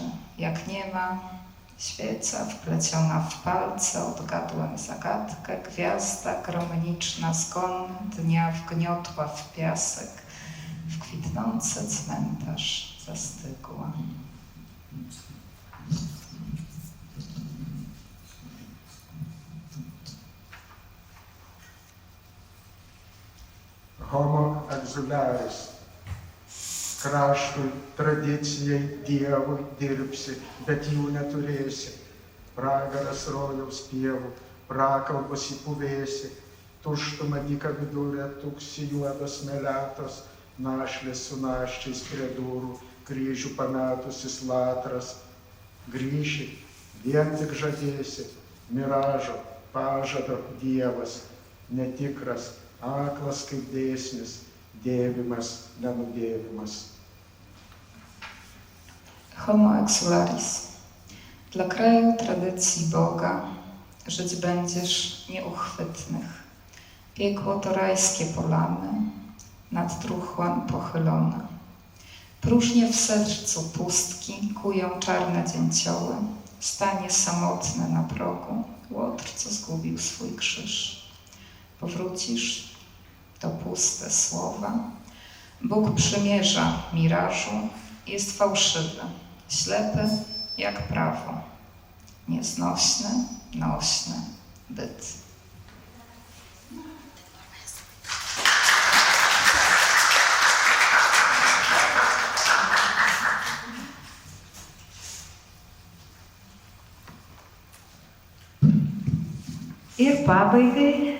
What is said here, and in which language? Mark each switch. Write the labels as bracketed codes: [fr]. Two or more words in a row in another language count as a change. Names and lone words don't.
[pl] Jak nie ma, świeca wpleciona w palce, odgadłem zagadkę, gwiazda gromniczna zgon dnia wgniotła w piasek, w kwitnący cmentarz zastygła. Homo exularis. [lt] Kraštui, tradicijai, Dievui dirbsi, bet jų neturėsi. Pragaras rojaus pievų, prakalbos į puvėsi, tuštuma dyka vidurė, tuksi juodos meletos, našlės su naščiais prie durų, kryžių pametusis latras. Grįši, vien tik žadėsi, miražo, pažado Dievas, netikras, aklas kaip dėsnis, dėvimas, nenudėvimas. Homo exularis. [pl] Dla kraju, tradycji Boga żyć będziesz nieuchwytnych. Piekło to rajskie polany, nad truchłem pochylone. Próżnie w sercu pustki kują czarne dzięcioły. Stanie samotny na progu łotr, co zgubił swój krzyż. Powrócisz, to puste słowa. Bóg przymierza mirażu, jest fałszywy, ślepy jak prawo, nieznośny, nośny byt. [lt] Ir pabaigai.